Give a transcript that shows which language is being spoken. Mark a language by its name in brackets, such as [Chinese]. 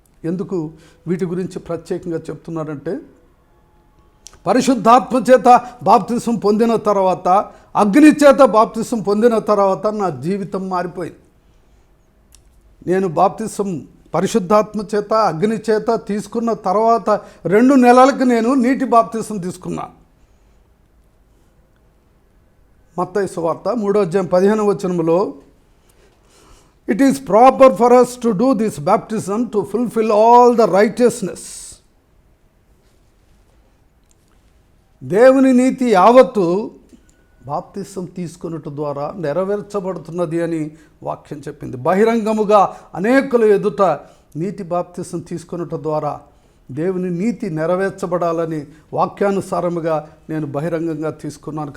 [Telugu] ఎందుకు వీటి గురించి ప్రత్యేకంగా చెప్తున్నారంటే, పరిశుద్ధాత్మ చేత బాప్తిసం పొందిన తర్వాత, అగ్ని చేత బాప్తిసం పొందిన తర్వాత నా జీవితం మారిపోయింది. నేను బాప్తిసం పరిశుద్ధాత్మ చేత అగ్ని చేత తీసుకున్న తర్వాత 2 నెలలకు నేను నీటి బాప్తిసం తీసుకున్నా. మత్తయి సువార్త 3:15 [English] It is proper for us to do this baptism to fulfill all the righteousness. [Telugu] దేవుని నీతి యావత్తు బాప్తిసం తీసుకున్నట్టు ద్వారా నెరవేర్చబడుతున్నది అని వాక్యం చెప్పింది. బహిరంగముగా అనేకుల ఎదుట నీతి బాప్తిసం తీసుకున్నట్టు ద్వారా దేవుని నీతి నెరవేర్చబడాలని వాక్యానుసారముగా నేను బహిరంగంగా తీసుకున్నాను.